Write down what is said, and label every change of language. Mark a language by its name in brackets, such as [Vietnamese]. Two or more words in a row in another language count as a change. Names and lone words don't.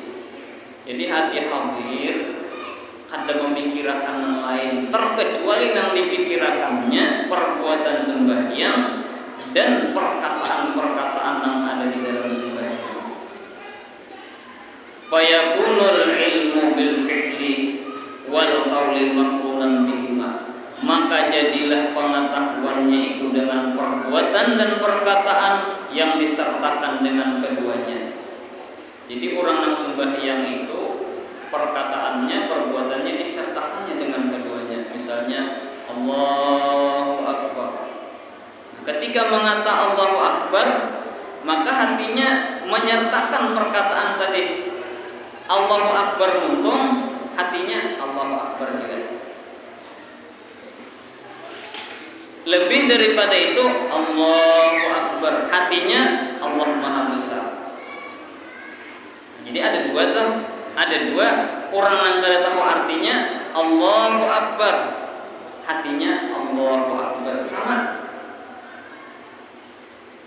[Banjar] Jadi hati hadir, kada memikirkan yang lain terkecuali yang dipikirakannya perbuatan sembahyang dan perkataan-perkataan yang ada di dalam sembahyang. [Arabic] فيكون العلم بالفعل والقول مقرونا بهما, [Banjar] maka jadilah pengetahuannya itu dengan perbuatan dan perkataan yang disertakan dengan keduanya. Jadi orang yang sembahyang itu perkataannya, perbuatannya disertakannya dengan keduanya. Misalnya [Arabic] الله أكبر. [Banjar] Ketika mengata [Arabic] الله أكبر, [Banjar] maka hatinya menyertakan perkataan tadi. [Arabic] الله أكبر [Banjar] muntung, hatinya [Arabic] الله أكبر [Banjar] juga. Lebih daripada itu, [Arabic] الله أكبر, [Banjar] hatinya Allah Maha Besar. Jadi ada dua tuh. Ada dua orang yang kada tahu artinya [Arabic] الله أكبر, [Banjar] hatinya [Arabic] الله أكبر, [Banjar] sama.